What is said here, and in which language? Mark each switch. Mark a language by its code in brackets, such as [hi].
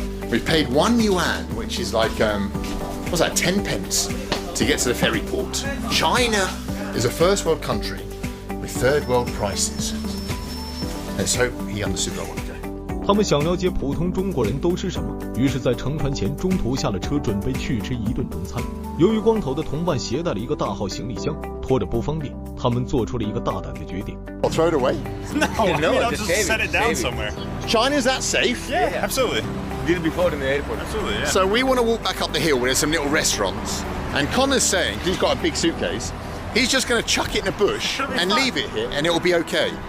[en] We've paid 1 yuan, which is like what's that, 10 pence to get to the ferry port. China is a first world country with third world prices. Let's hope he understood what I want to do. [zh] 他们想了解普通中国人都吃什么，于是在乘船前中途下了车，准备去吃一顿中餐。由于光头的同伴携带了一个大号行李箱，拖着不方便，他们做出了一个大胆的决定。 [en] I'll throw it away. No, I'll just set it down somewhere. China's that safe? Yeah, absolutely. Need to be floated in the airport. Absolutely, yeah. So we want to walk back up the hill where there's some little restaurants. And Connor's saying, he's got a big suitcase, he's just going to chuck it in a bush and leave it here and it'll be okay.